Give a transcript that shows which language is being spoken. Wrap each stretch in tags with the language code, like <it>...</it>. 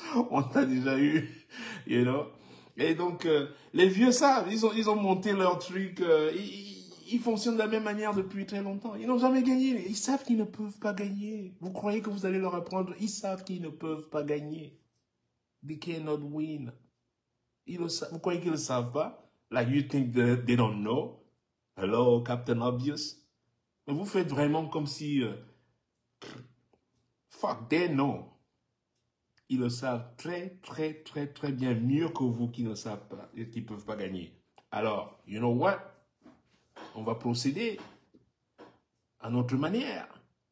<fr>On t'a déjà eu,</fr> <en>you know.</en> <fr>Et donc, les vieux savent, ils ont monté leur truc, ils fonctionnent de la même manière depuis très longtemps. Ils n'ont jamais gagné, ils savent qu'ils ne peuvent pas gagner. Vous croyez que vous allez leur apprendre? Ils savent qu'ils ne peuvent pas gagner.</fr> <en>They cannot win.</en> <fr>Vous croyez qu'ils ne le savent pas?</fr> <en>Like you think they don't know? Hello, Captain Obvious?</en> <fr>Mais vous faites vraiment comme si,</fr> <en>fuck, they know.</en> <fr>Ils le savent très, très, très, très bien, mieux que vous qui ne savent pas et qui ne peuvent pas gagner. Alors,</fr> <en>you know what?</en> <fr>On va procéder à notre manière.</fr>